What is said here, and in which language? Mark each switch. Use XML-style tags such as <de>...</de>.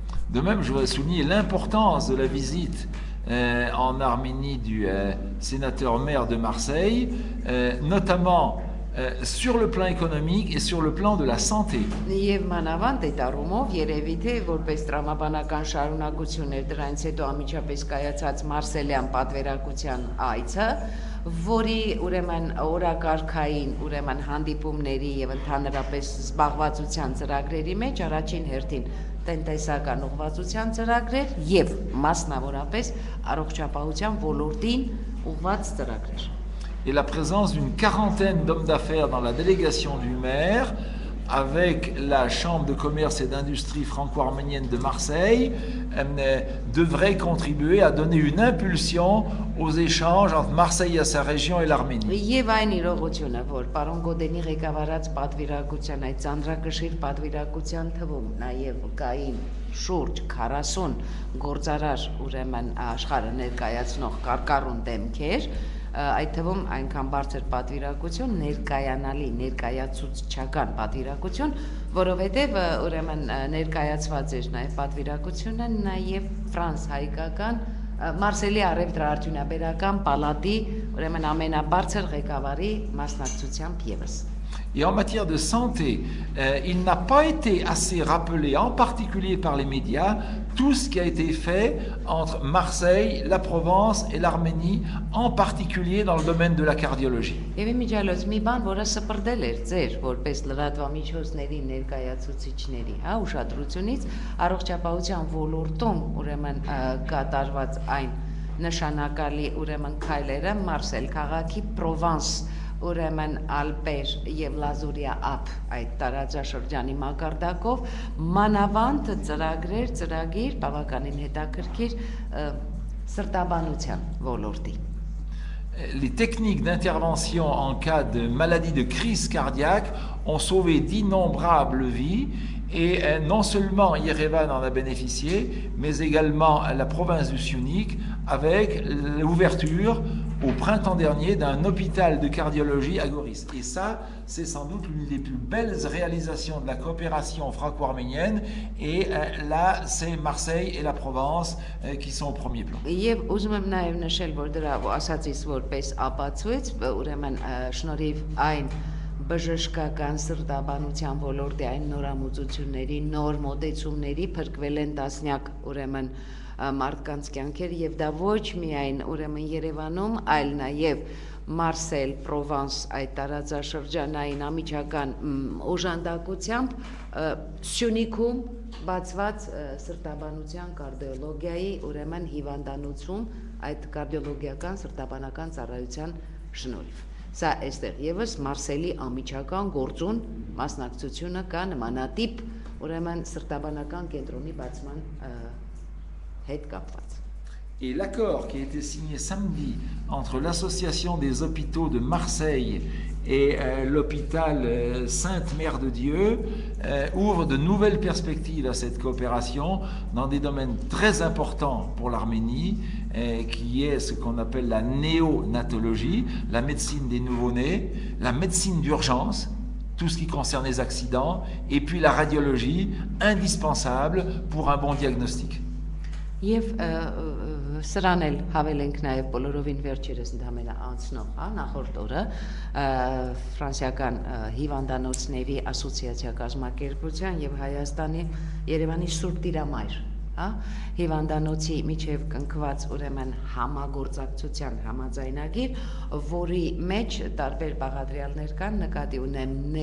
<fr>De même, je voudrais souligner l'importance de la visite en Arménie du sénateur maire de Marseille, notamment sur le plan économique et sur le plan de la santé.</fr> <hy>Եվ մանավանդ այդ առումով երևի թե որպես տրամաբանական շարունակություն էր դրանից հետո ամիջապես կայացած Մարսելյան պատվերակության այցը, որի ուրեմն օրակարգային ուրեմն հանդիպումների եւ ընդհանրապես զբաղվածության ծրագրերի մեջ առաջին հերթին տնտեսական ուղղվածության ծրագրեր եւ մասնավորապես առողջապահության ոլորտին ուղղված ծրագրեր։</hy> <fr>Et la présence d'une quarantaine d'hommes d'affaires dans la délégation du maire, avec la Chambre de commerce et d'industrie franco-arménienne de Marseille, devrait contribuer à donner une impulsion aux échanges entre Marseille et sa région et l'Arménie.</fr> <hy>Եվ այն իրողությունը, որ պարոն Գոդենի ղեկավարած պատվիրակության այդ ծանրակշիռ պատվիրակության թվում նաև կային շուրջ 40 գործարար ուրեմն աշխարհը ներկայացնող կարկառուն դեմքեր, այդ թվում այնքան բարձր պատվիրակություն, ներկայանալի, ներկայացուցչական պատվիրակություն, որովհետև ուրեմն ներկայացված էր նաև պատվիրակությունը նաև ֆրանս-հայկական Մարսելի առևտրաարդյունաբերական պալատի ուրեմն ամենաբարձր ղեկավարի մասնակցությամբ եւս։</hy> <fr>Et en matière de santé, il n'a pas été assez rappelé, en particulier par les médias, tout ce qui a été fait entre Marseille, la Provence et l'Arménie, en particulier dans le domaine de la cardiologie.</fr> <hy>Եվ իմիջիալոց մի բան, որը սպրդել էր ձեր որպես լրատվամիջոցների ներկայացուցիչների, հա, ուշադրությունից առողջապահության ոլորտում ուրեմն կատարված այն նշանակալի ուրեմն քայլերը Մարսել քաղաքի Պրովանս ուրեմն Ալպեր եւ Լազուրիա ափ այդ տարածաշրջանի մակարդակով մանավանդ ծրագիր բավականին հետաքրքիր սրտաբանության ոլորտի</hy> <fr>Les techniques d'intervention en cas de maladie de crise cardiaque ont sauvé d'innombrables vies et non seulement Yerevan en a bénéficié, mais également la province du Syunik avec l'ouverture au printemps dernier d'un hôpital de cardiologie à Goris. Et ça, c'est sans doute l'une des plus belles réalisations de la coopération franco-arménienne. Et là, c'est Marseille et la Provence qui sont au premier plan.</fr> <hy>Եվ ուզում եմ նաև նշել, որ դրա ասածից որպես ապացույց, ուրեմն շնորհիվ այն բժշկական սրտաբանության ոլորտի այն նորամուծությունների, նոր մոտեցումների փրկվել են տասնյակ ուրեմն մարդկանց կյանքեր եւ դա ոչ միայն ուրեմն Երևանում, այլ նաեւ Մարսել, Պրովանս այդ տարածաշրջանային ամիջական օժանդակությամբ Սյունիքում բացված սրտաբանության կարդիոլոգիայի ուրեմն հիվանդանոցում այդ կարդիոլոգիական սրտաբանական ծառայության շնորհիվ Սա այստեղ եւս Մարսելի ամիջական գործուն մասնակցությունը կա նմանատիպ ուրեմն սրտաբանական կենտրոնի բացման հետ կապված</hy> <fr>Et l'accord qui a été signé samedi entre l'Association des hôpitaux de Marseille et l'hôpital Sainte-Mère de Dieu ouvre de nouvelles perspectives à cette coopération dans des domaines très importants pour l'Arménie, qui est ce qu'on appelle la néonatologie, la médecine des nouveau-nés, la médecine d'urgence, tout ce qui concerne les accidents, et puis la radiologie, indispensable pour un bon diagnostic.</fr> <hy>Եվ սրան էլ հավելենք նաև բոլորովին վերջերս ընդհանրապես անցնող, հա, նախորդ օրը ֆրանսիական հիվանդանոցների ասոցիացիա կազմակերպության եւ Հայաստանի Երևանի Սուրբ Տիրամայր, հա, հիվանդանոցի միջև կնքված ուրեմն համագործակցության համաձայնագիր, որի մեջ տարբեր բաղադրյալներ կան, նկատի ունեմ</hy>